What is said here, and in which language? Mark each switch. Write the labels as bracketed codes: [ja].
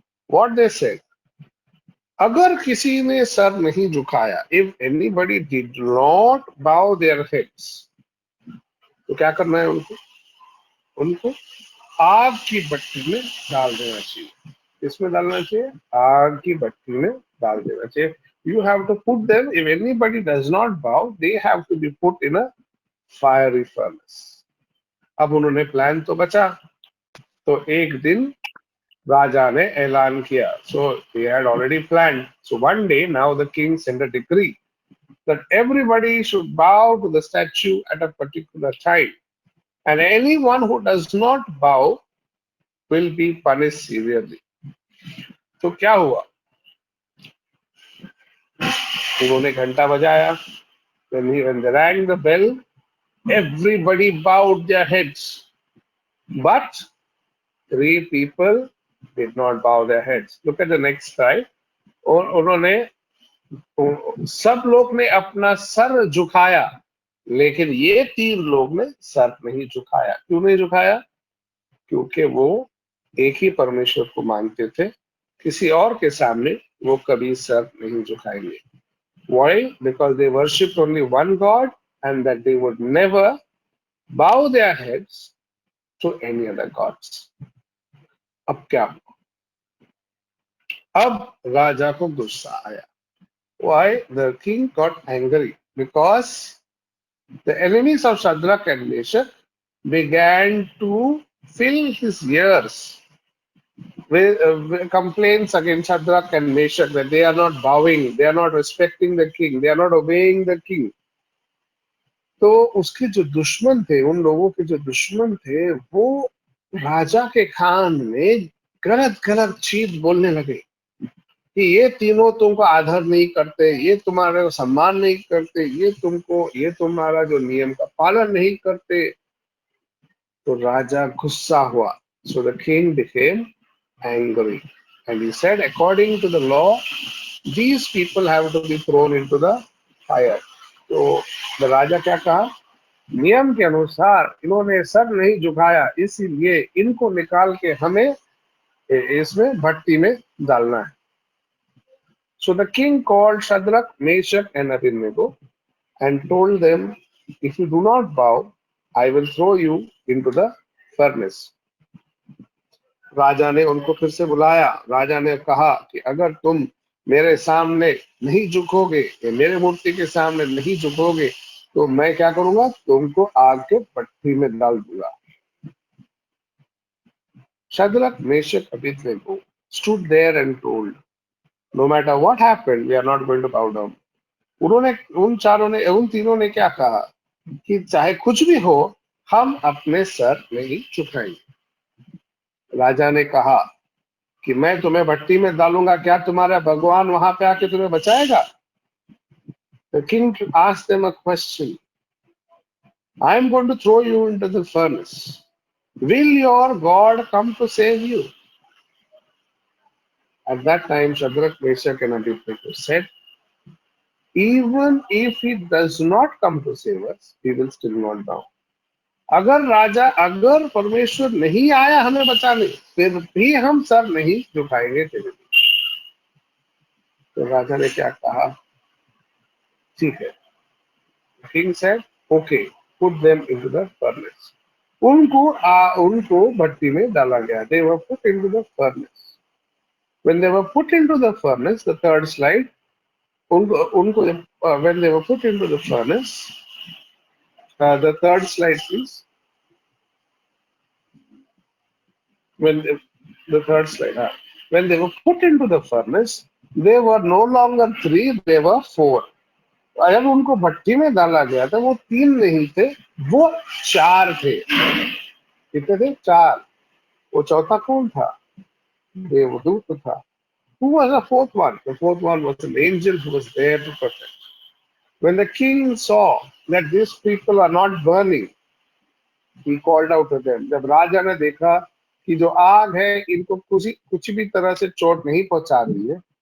[en] what they said, [hi] अगर किसी ने सर नहीं झुकाया, [en] if anybody did not bow their heads, [hi] तो क्या करना है उनको? उनको आग की भट्टी में डाल देना चाहिए। किसमें डालना चाहिए? आग की भट्टी में डाल देना चाहिए। [en] You have to put them, if anybody does not bow, they have to be put in a fiery furnace. [hi] अब उन्होंने प्लान तो बचा, तो एक दिन राजा ने ऐलान किया। [en] So they had already planned. So one day, now the king sent a decree that everybody should bow to the statue at a particular time, and anyone who does not bow will be punished severely. [hi] तो क्या हुआ? उन्होंने घंटा बजाया। [en] When they rang the bell, everybody bowed their heads, but 3 people did not bow their heads. Look at the next slide. [hi] और उन्होंने, सब लोग ने अपना सर झुकाया, लेकिन ये 3 लोग ने सर नहीं झुकाया। क्यों नहीं झुकाया? क्योंकि वो एक ही परमेश्वर को मानते थे, किसी और के सामने वो कभी सर नहीं झुकाएंगे। [en] Why? Because they worshipped only one God, and that they would never bow their heads to any other gods. [hi] अब क्या हुआ? अब राजा को गुस्सा आया। [en] Why? The king got angry because the enemies of Shadrach and Meshach began to fill his ears with complaints against Shadrach and Meshach that they are not bowing, they are not respecting the king, they are not obeying the king. [hi] तो उसके जो दुश्मन थे, उन लोगों के जो दुश्मन थे, वो राजा के कान में गलत गलत चीज बोलने लगे कि ये तीनों तुमको आदर नहीं करते, ये तुम्हारे सम्मान नहीं करते, ये तुम्हारा जो नियम का पालन नहीं करते। तो राजा गुस्सा हुआ। [en] So the king became angry and he said, according to the law, these people have to be thrown into the fire. [hi] तो राजा क्या कहा? नियम के अनुसार इन्होंने सर नहीं झुकाया, इसीलिए इनको निकाल के हमें इसमें भट्टी में डालना है। [en] So the king called Shadrach, Meshach and Abednego and told them, if you do not bow, I will throw you into the furnace. [hi] राजा ने उनको फिर से बुलाया। राजा ने कहा कि अगर तुम मेरे सामने नहीं झुकोगे, मेरे मूर्ति के सामने नहीं झुकोगे, तो मैं क्या करूंगा? तुमको आग के भट्टी में डाल दूंगा। [en] Shadrach, Meshach, Abednego stood there and told, no matter what happened, we are not going to bow down. [hi] उन तीनों ने क्या कहा कि चाहे कुछ भी हो, हम अपने सर नहीं झुकाएंगे। राजा ने कहा कि मैं तुम्हें भट्टी में डालूंगा, क्या तुम्हारा भगवान वहां पे आके तुम्हें बचाएगा? [en] The king asked them a question. I am going to throw you into the furnace. Will your God come to save you? At that time, Shadrach, Meshach and Abednego said, even if he does not come to save us, we will still not bow. [hi] अगर परमेश्वर नहीं आया हमें बचाने, फिर भी हम sir नहीं झुकाएंगे तेरे लिए। तो राजा ने क्या कहा? ठीक है। [en] King said, okay, put them into the furnace. [hi] उनको भट्टी में डाला गया। [en] They were put into the furnace. When they were put into the furnace, the third slide, when they were put into the furnace, the third slide, please. The third slide. When they were put into the furnace, they were no longer 3, they were 4. [hi] जब उनको भट्टी में डाला गया था, वो 3 नहीं थे, वो 4 थे। कितने थे? 4। वो चौथा कौन था? देवदूत था। [en] Who was the fourth one? The fourth one was an angel who was there to protect. When the king saw that these people are not burning, he called out to them. [hi] जब राजा ने देखा कि जो आग है इनको कुछ भी तरह से चोट नहीं पहुंचा रही है,